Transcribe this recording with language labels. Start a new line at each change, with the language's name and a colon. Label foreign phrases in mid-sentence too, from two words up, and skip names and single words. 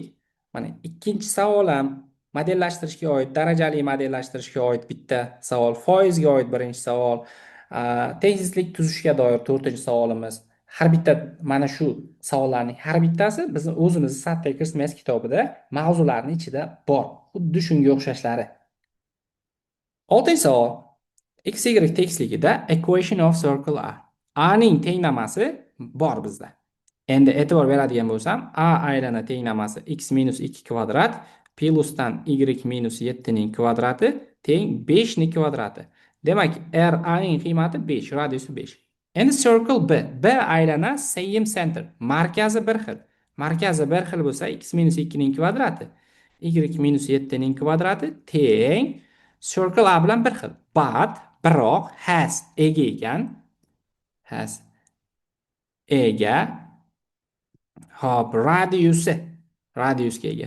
Uzbek: Mana ikkinchi savol ham modellashtirishga oid, darajali modellashtirishga oid bitta savol, foizga oid birinchi savol, tezislik tuzishga doir to'rtinchi savolimiz. Har bitta mana shu savollarning har bittasi bizni o'zimizni Sattel Kirstmas kitobida mavzularning ichida bor. Xuddi shunga o'xshashlari. Oltinchi savol. X, Y tekisligida
English: equation of circle A.
Uzbek: A ning tenglamasi bor bizda. Endi e'tibor beradigan bo'lsam, A aylana tenglamasi x minus 2 kvadrat plusdan y minus 7 ning kvadrati teng 5 ning kvadrati. Demak, RA ning qiymati 5, radiusi 5. Endi
English: circle B.
Uzbek: B aylana
English: same center.
Uzbek: Markazi bir xil. Markazi bir xil bo'lsa, x minus 2 ning kvadrati, y minus 7 ning kvadrati teng
English: circle A
Uzbek: bilan bir xil. But biroq has ega ekan. Has ega. Hop, radiusga ega.